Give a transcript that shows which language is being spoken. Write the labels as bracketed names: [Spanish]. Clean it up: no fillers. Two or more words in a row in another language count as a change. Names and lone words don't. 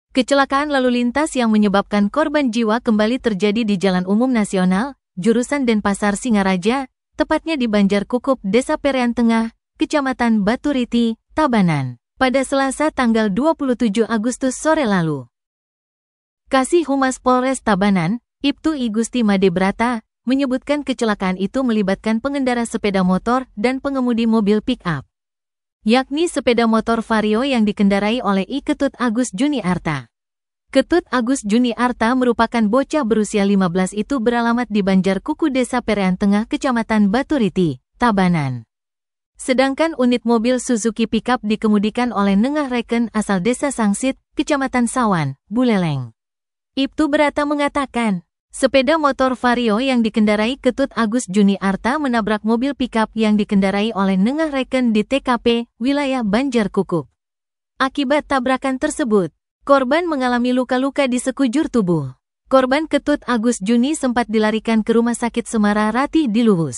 [Indonesian] Kecelakaan lalu lintas yang menyebabkan korban jiwa kembali terjadi di Jalan Umum Nasional, jurusan Denpasar Singaraja, tepatnya di Banjarkukup, Desa Perean Tengah, Kecamatan Baturiti, Tabanan, pada Selasa tanggal 27 Agustus sore lalu. Kasih Humas Polres Tabanan, Ibtu I Gusti Made Brata, menyebutkan kecelakaan itu melibatkan pengendara sepeda motor dan pengemudi mobil pick-up, yakni sepeda motor Vario yang dikendarai oleh I Ketut Agus Juni Arta. Ketut Agus Juni Arta merupakan bocah berusia 15 itu beralamat di Banjarkukup, Desa Perean Tengah, Kecamatan Baturiti, Tabanan. Sedangkan unit mobil Suzuki pickup dikemudikan oleh Nengah Reken asal Desa Sangsit, Kecamatan Sawan, Buleleng. Ibtu Brata mengatakan, sepeda motor Vario yang dikendarai Ketut Agus Juni Arta menabrak mobil pickup yang dikendarai oleh Nengah Reken di TKP, wilayah Banjarkukup. Akibat tabrakan tersebut, korban mengalami luka-luka di sekujur tubuh. Korban Ketut Agus Juni sempat dilarikan ke Rumah Sakit Semara Ratih di Luwus.